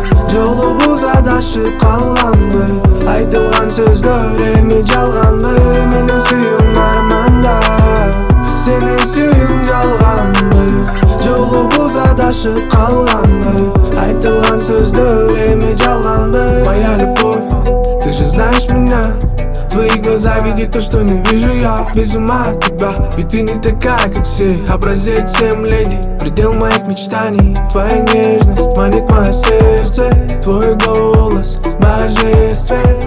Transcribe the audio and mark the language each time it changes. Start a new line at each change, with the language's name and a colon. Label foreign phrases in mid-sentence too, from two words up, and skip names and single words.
Kyrgyz: Жолубуз адашып калганбы, айтылган сөздөр эми жалганбы. Менин сүйүм арманда, сенин сүйүң жалганбы. Жолубуз адашып калганбы, айтылган сөздөр эми жалганбы.
Russian: Моя любовь, ты же знаешь меня. Твои глаза видят то, что не вижу я. Без ума от тебя, ведь ты не такая, как все. Образец всем леди, предел моих мечтаний. Твоя нежность манит мое сердце. Твой голос божествен.